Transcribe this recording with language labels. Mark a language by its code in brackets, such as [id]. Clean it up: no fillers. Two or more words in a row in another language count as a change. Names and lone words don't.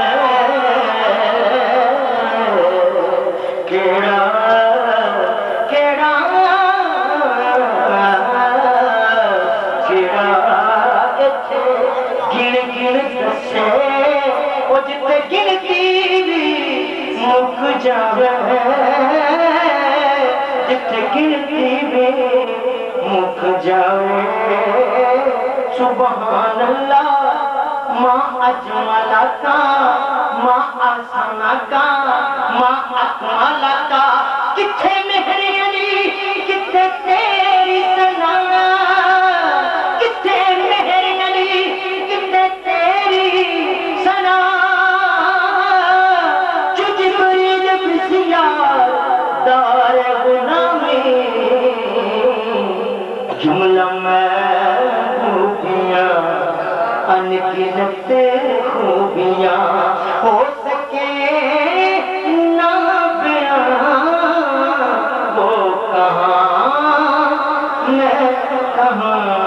[pa] کیڑا گنتی بھی مک جاوے جتھے گنتی بھی مک جاوے [ar] سبحان اللہ ما اجملکا ما احسنکا ما اکملکا [pa] کتھے مہر علی کتھے تیری ثنا کتھے مہر علی کتھے تیری ثنا [fa] جو جبریل بسیار دار غلامی [pa] جملہ محبوبیاں انگنت خوبیاں [ur] ہو سکے نہ بیان وہ کہاں میں کہاں